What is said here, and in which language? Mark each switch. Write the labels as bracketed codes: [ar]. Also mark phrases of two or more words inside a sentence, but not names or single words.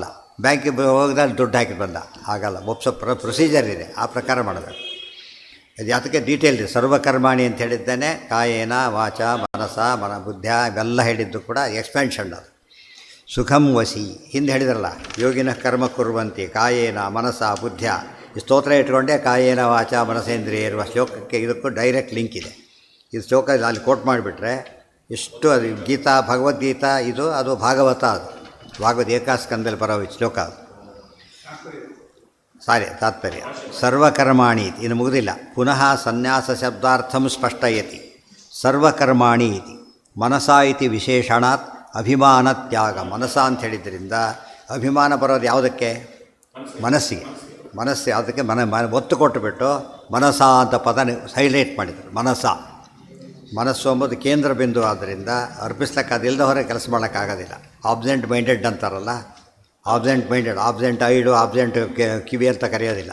[kn] ಬ್ಯಾಂಕಿಗೆ ಹೋಗಿದಾಗ ದುಡ್ಡು ಹಾಕಿ ಬಂದ, ಹಾಗಲ್ಲ. ಒಪ್ಸೋ ಪ್ರೊಸೀಜರ್ ಇದೆ, ಆ ಪ್ರಕಾರ ಮಾಡಬೇಕು. ಇದು ಅದಕ್ಕೆ ಡೀಟೇಲ್ ಇದೆ. ಸರ್ವಕರ್ಮಾಣಿ ಅಂತ ಹೇಳಿದ್ದೇನೆ, [sa] ಕಾಯೇನ ವಾಚ ಮನಸ ಬುದ್ಧ [kn] ಇವೆಲ್ಲ ಹೇಳಿದ್ದು ಕೂಡ ಎಕ್ಸ್ಪ್ಯಾನ್ಷನ್ ಅದು. [sa] ಸುಖಂ ವಸಿ [kn] ಹಿಂದೆ ಹೇಳಿದ್ರಲ್ಲ, [sa] ಯೋಗಿನ ಕರ್ಮ ಕುರ್ವಂತಿ ಕಾಯೇನ ಮನಸ ಬುದ್ಧ. [kn] ಈ ಸ್ತೋತ್ರ ಇಟ್ಕೊಂಡೆ [sa] ಕಾಯೇನ ವಾಚ ಮನಸೇಂದ್ರಿಯ [kn] ಇರುವ ಶ್ಲೋಕಕ್ಕೆ ಇದಕ್ಕೂ ಡೈರೆಕ್ಟ್ ಲಿಂಕ್ ಇದೆ. ಇದು ಶ್ಲೋಕ ಅಲ್ಲಿ ಕೋಟ್ ಮಾಡಿಬಿಟ್ರೆ ಎಷ್ಟು, ಅದು ಗೀತಾ ಭಗವದ್ಗೀತಾ ಇದು, ಅದು ಭಾಗವತ, ಅದು ಭಾಗವತ್ ಏಕಾಸ್ಕಂದಲ್ಲಿ ಬರೋ ಶ್ಲೋಕ ಅದು. ತಾತ್ಪರ್ಯ ಸರ್ವಕರ್ಮಾಣಿ ಇನ್ನು ಮುಗಿದಿಲ್ಲ. [sa] ಪುನಃ ಸನ್ಯಾಸ ಶಬ್ದಾರ್ಥಂ ಸ್ಪಷ್ಟಯತಿ. ಸರ್ವಕರ್ಮಾಣಿ ಇತಿ ಮನಸಾ ಇತಿ ವಿಶೇಷಣಾತ್ ಅಭಿಮಾನ ತ್ಯಾಗ. [kn] ಮನಸ ಅಂತ ಹೇಳಿದ್ರಿಂದ ಅಭಿಮಾನ ಬರೋದು ಯಾವುದಕ್ಕೆ? ಮನಸ್ಸಿಗೆ. ಮನಸ್ಸು ಯಾವುದಕ್ಕೆ? ಒತ್ತು ಕೊಟ್ಟುಬಿಟ್ಟು ಮನಸ ಅಂತ ಪದ ಹೈಲೈಟ್ ಮಾಡಿದರು. ಮನಸ್ಸು ಎಂಬುದು ಕೇಂದ್ರ ಬಿಂದು. ಆದ್ದರಿಂದ ಅರ್ಪಿಸ್ಲಿಕ್ಕೆ ಅದಿಲ್ಲದ ಹೊರಗೆ ಕೆಲಸ ಮಾಡೋಕ್ಕಾಗೋದಿಲ್ಲ. [en] absent minded [kn] ಅಂತಾರಲ್ಲ, [en] absent minded, absent eyed, [kn] ಆಬ್ಸೆಂಟ್ ಕಿವಿ ಅಂತ ಕರೆಯೋದಿಲ್ಲ.